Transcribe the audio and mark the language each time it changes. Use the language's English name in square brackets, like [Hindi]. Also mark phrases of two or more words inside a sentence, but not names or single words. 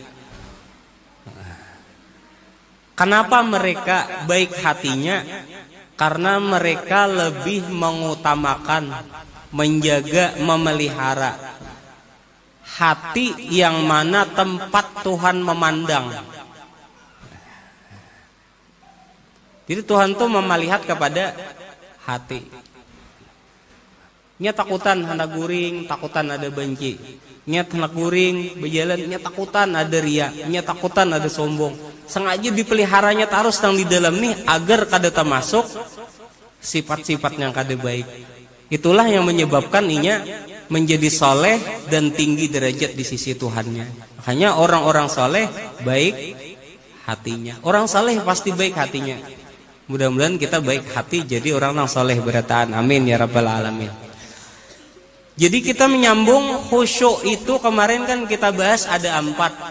[Indonesian] Kenapa mereka baik hatinya? Karena mereka lebih mengutamakan, menjaga, memelihara hati yang mana tempat Tuhan memandang. Jadi Tuhan tuh melihat kepada hati. [Banjar] Nya takutan hendak guring, takutan ada benci. Nya hendak guring, berjalan, nya takutan ada ria, nya takutan ada sombong. Sengaja dipeliharanya terus yang di dalam nih agar kada termasuk sifat-sifat yang kada baik. Itulah yang menyebabkan inya menjadi soleh dan tinggi derajat di sisi Tuhannya. [Indonesian] Makanya orang-orang soleh baik hatinya. Orang soleh pasti baik hatinya. Mudah-mudahan kita baik hati jadi orang yang soleh berataan. [Arabic] آمين يا رب العالمين. [Indonesian] Jadi kita menyambung khusyuk itu kemarin kan kita bahas ada 4.